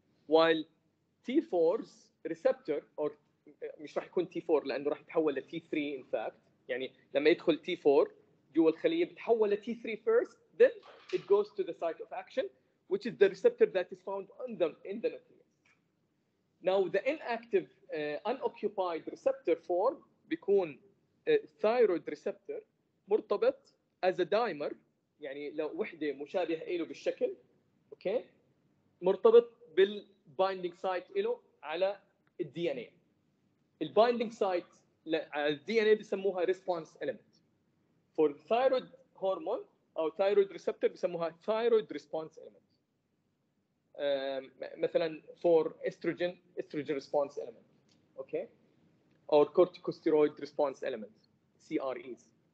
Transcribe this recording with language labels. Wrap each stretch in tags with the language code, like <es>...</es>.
<en>while T4's receptor or</en> <ar>مش راح يكون T4 لانه راح يتحول ل T3</ar> <en>in fact</en> <ar>يعني لما يدخل T4 جوا الخليه بتحول ل T3</ar> <en>first then it goes to the site of action which is the receptor that is found in the nucleus. Now the inactive unoccupied receptor form</en> <ar>بيكون thyroid receptor مرتبط</ar> <en>as a dimer</en> <ar>يعني لو وحده مشابهه له بالشكل اوكي مرتبط بالبايندينج سايت له على الدي ان اي. البايندينج سايت على الدي ان اي بسموها ريسبونس element.</ar> <en>for thyroid hormone او thyroid receptor بسموها thyroid response element. مثلا for estrogen response element okay or corticosteroid response element CREs.</en>